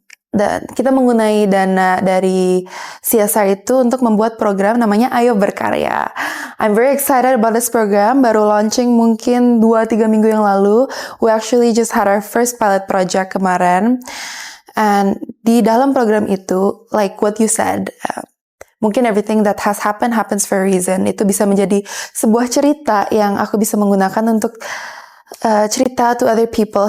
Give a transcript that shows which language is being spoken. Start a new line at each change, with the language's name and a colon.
Indonesian: Dan kita menggunakan dana dari CSR itu untuk membuat program namanya Ayo Berkarya.
English: I'm very excited about this program.
Indonesian: Baru launching mungkin 2-3 minggu yang lalu.
English: We actually just had our first pilot project
Indonesian: kemarin.
English: And
Indonesian: di dalam program itu,
English: like what you said, mungkin everything that has happened happens for a reason.
Indonesian: Itu bisa menjadi sebuah cerita yang aku bisa menggunakan untuk cerita
English: to other people.